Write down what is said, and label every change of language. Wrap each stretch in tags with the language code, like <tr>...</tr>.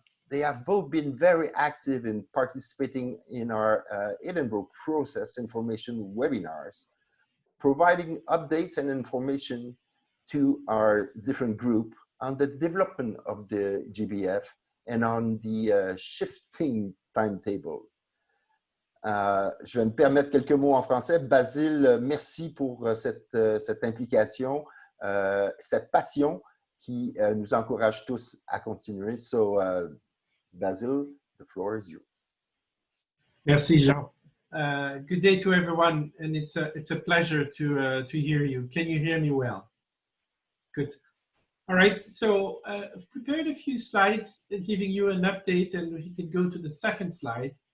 <en>they have both been very active in participating in our Edinburgh Process information webinars, providing updates and information to our different group on the development of the GBF and on the shifting timetable.</en> <fr>Je vais me permettre quelques mots en français. Basile, merci pour cette implication, cette passion qui nous encourage tous à continuer.</fr> <en>So, Basile, the floor is yours.</en> <fr>Merci, Jean.</fr> <en>Good day to everyone, and it's a pleasure to hear you. Can you hear me well? Good. All right, so I've prepared a few slides giving you an update, and if you can go to the second slide.</en>